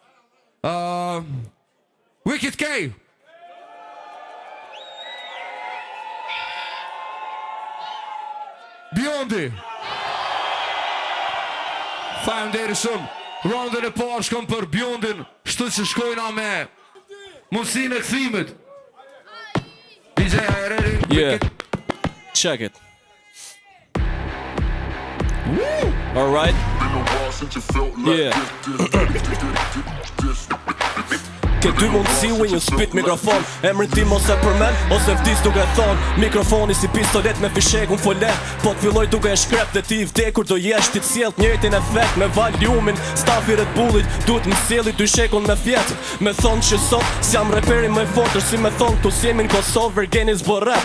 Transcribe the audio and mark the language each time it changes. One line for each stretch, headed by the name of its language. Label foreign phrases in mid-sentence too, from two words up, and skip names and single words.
Albanian: Wicked K. Bjondi. Faleminderit shumë. Raundin e parë shkon për Bjondin. Kështu që shkojna me mundësinë e këthimit.
English: DJ, are you ready? Yeah. Check it. All right. Yeah.
Albanian: Ke dy mundësi
English: when you spit
Albanian: mikrofon. Emrin tim ose përmen, ose vdis duke thon. Mikrofoni si pistolet me fishek unë folet. Po t'filloj duke e shkrep dhe ti vdekur do jesh. Ti t'sjellt njëjtin efekt me valiumin. Stafi Red Bullit duhet m'sjelli dy shekun me fjet. Me thon që sot s'jam reperi më fortër. Si me thon tu s'jemi n'Kosovë, Vergeni s'bo rap.